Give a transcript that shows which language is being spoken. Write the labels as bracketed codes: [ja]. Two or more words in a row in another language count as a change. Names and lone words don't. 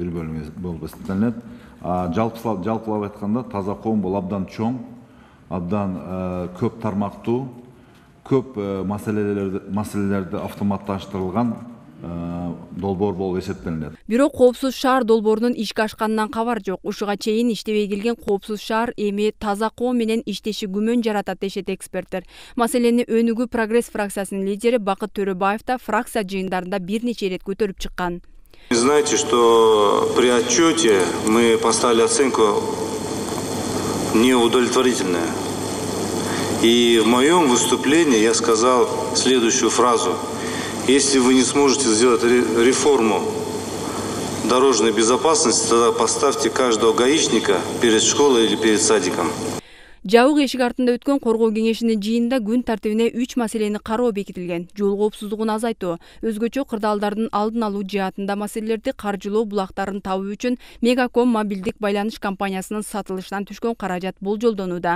[ky] Жалпылап айтканда таза коом бул абдан чоң, абдан көп тармактуу, көп маселелерди автоматташтырылган долбоор болуп эсептелинет. Бирок коопсуз шаар долбоорунун ишке ашканынан кабар жок. Ушуга чейин иштебей келген коопсуз шаар эми таза коом менен иштеши күмөн жаратат дешет эксперттер. Маселени Өнүгүү Прогресс фракциясынын лидери Бакыт Төрөбаев да фракция жыйындарында бир нече ирет көтөрүп чыккан. [ru] Знаете, что при отчете мы поставили оценку неудовлетворительная. И в моем выступлении я сказал следующую фразу. Если вы не сможете сделать реформу дорожной безопасности, тогда поставьте каждого гаишника перед школой или перед садиком. [ky] Жабык эшик артында өткөн коргоо кеңешинин жыйынында күн тартибине 3 маселени кароо бекитилген. Жол коопсуздугун азайтуу, өзгөчө кырдаалдардын алдын алуу жаатында маселелерди каржылоо булактарын табуу үчүн Мегаком мобилдик байланыш компаниясынын сатылышынан түшкөн каражат болжолдонууда.